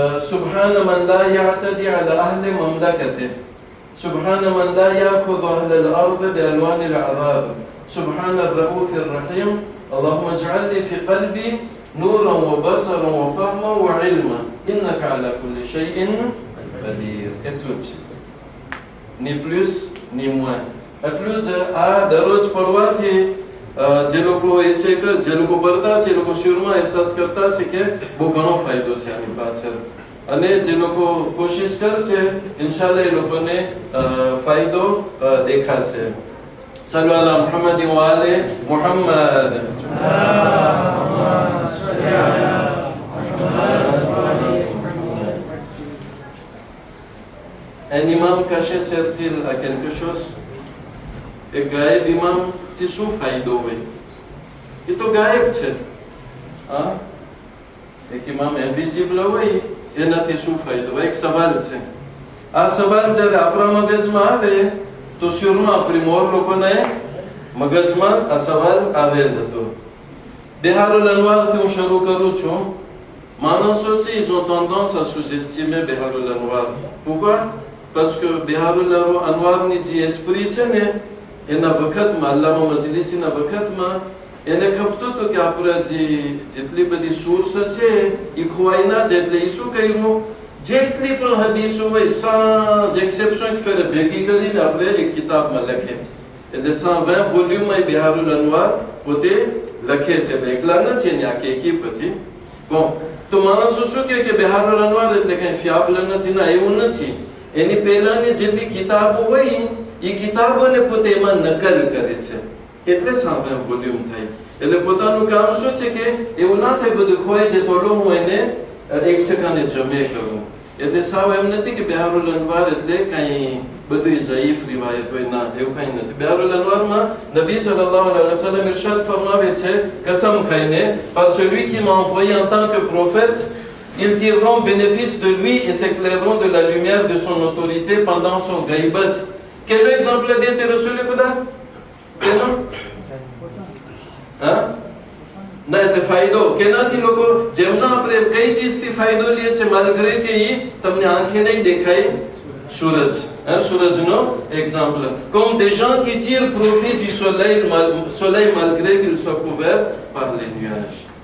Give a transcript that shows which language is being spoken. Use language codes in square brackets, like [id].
[ar] સુબહાન મન લા યઅતદી અલા અહલિ મમલકતે سبحان من لا يأخذ أهل الأرض بألوان العذاب سبحان الرؤوف الرحيم اللهم اجعل لي في قلبي نورا وبصرا وفهما وعلما إنك على كل شيء قدير. [gu] એટલું જ, [fr] ni plus ni moins. [gu] એટલું જ આ દરરોજ પઢવાથી જે લોકો જે લોકો પઢતા છે એ લોકો શુરમાં અહેસાસ કરતા છે કે બહુ ઘણો ફાયદો છે આની પાછળ. અને જે લોકો કોશિશ કરશે ઇન્શાલ્લાહ એ લોકોને ફાયદો દેખાશે. [ar] સલ્લુ અલા મુહમ્મદ વ આલે મુહમ્મદ. [fr] Un imam caché sert-il à quelque chose? [gu] એક ગાયબ ઇમામથી શું ફાયદો હોય? એ તો ગાયબ છે. એક ઇમામ ઇન્વિઝિબલ હોય એનાથી શું ફાયદો? એક સવાલ છે. આ સવાલ જ્યારે આપણા મગજમાં આવે તો શુરમાં આપણી મોર લોકોને મગજમાં આ સવાલ આવેલ હતો. બિહારુલ અનવારથી હું શરૂ કરું છું. માણસો છે [fr] ils ont tendance à sous-estimer [gu] બિહારુલ અનવાર. [fr] pourquoi? parce que [gu] બિહારુલ અનવારની જે એસ્પ્રી છે ને એના વખતમાં અલ્લામા મજલિસીના વખતમાં એને ખપતું હતું કે આપણે જેટલી બધી સોર્સ છે એ ખોવાઈ ના જાય. એટલે એ શું કર્યું, જેટલી પણ હદીસો હોય [fr] sans exception [gu] એક ફેરે ભેગી કરીને આપણે એક કિતાબમાં લખે. એટલે 120 વોલ્યુમમાં બિહારુલ અનવાર પોતે લખે છે. એકલા નથી, એની આખી એકી હતી. તો માણસો શું કહે કે બિહારુલ અનવાર એટલે કઈ ફિયાબલ નથી. ના, એવું નથી. એની પહેલાની જેટલી કિતાબો હોય એ કિતાબોને પોતે એમાં નકલ કરે છે. એટલે 120 વોલ્યુમ થાય. એટલે પોતાનું કામ શું છે કે એવું ના થાય બધું ખોવાઈ જાય થોડું હું એને 1% જમે કરું. એટલે સાવ એમ નથી કે બિહારુલ અનવાર એટલે કઈ બધું ઝઈફ રિવાયત હોય. ના, એવું કઈ નથી. બિહારુલ અનવારમાં નબી સલ્લલ્લાહુ અલૈહિ વસલ્લમ ઇરશાદ ફરમાવે છે કસમ ખાઈને, [fr] par celui qui m'a envoyé en tant que prophète, ils tireront bénéfice de lui et s'éclaireront de la lumière de son autorité pendant son ghaïbat. Quel exemple [gu] dે છે રસૂલ ખુદા? ના, એટલે ફાયદો કેનાથી લોકો જેમના આપણે કઈ ચીજથી ફાયદો લે છે માલગ્રે કે એ તમને આંખે નહીં દેખાય. સૂરજ, સૂરજનો example. [fr] comme des gens qui tirent profit du soleil malgré qu'il soit couvert par les nuages.